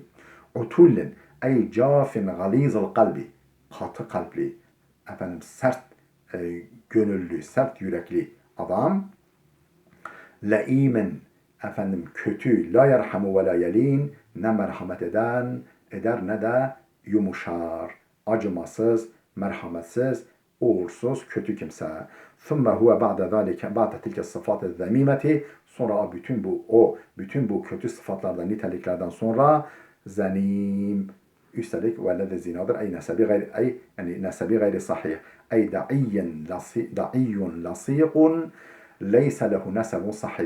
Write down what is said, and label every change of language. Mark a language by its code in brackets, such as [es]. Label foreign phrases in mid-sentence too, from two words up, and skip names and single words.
[ar] عتل أي جاف غليظ القلب, [tr] katı kalpli, sert gönüllü, sert yürekli adam. Leimin, kötü, [ar] لا يرحم ولا يلين, [tr] ne merhamet eder ne de yumuşar. Acımasız, merhametsiz, uğursuz, kötü kimse. [ar] ثُمَّ هُوَ بَعْدَ ذَٰلِكَ بَعْدَ تِلْكَ الصِّفَاتِ الذَّمِيمَةِ. [tr] Sonra bütün bu kötü sıfatlardan, niteliklerden sonra zenim, üstelik velede zinadır. Yani nesebi gayri sahih. [ar] أي دعي لاصق ليس له نسب صحيح.